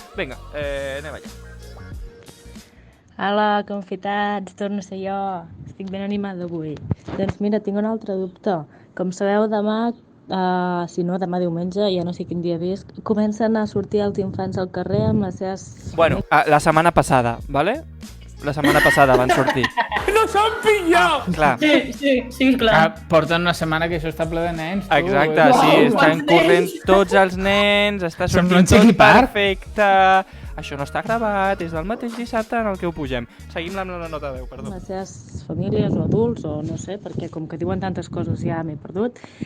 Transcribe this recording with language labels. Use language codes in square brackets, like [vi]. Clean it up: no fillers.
[ca] Vinga, anem allà. Hola, confitats, torno a ser jo. Estic ben animada avui. Doncs mira, tinc un altre dubte. Com sabeu, demà, si no, demà diumenge, ja no sé quin dia vist, comencen a sortir els infants al carrer amb les seves... Bueno, la setmana passada, ¿vale? La setmana passada van sortir. [es] ¡Nos han pillado! [ca] Clar. Sí, clar. Porten una setmana que això està ple de nens. Exacte, sí, estan corrent tots els nens, està sortint tot perfecte. Això no està gravat, és del mateix dissabte en el que ho pugem. Seguim amb la nota de veu, perdó. Les seves famílies o adults, o no sé, perquè com que diuen tantes coses ja m'he perdut.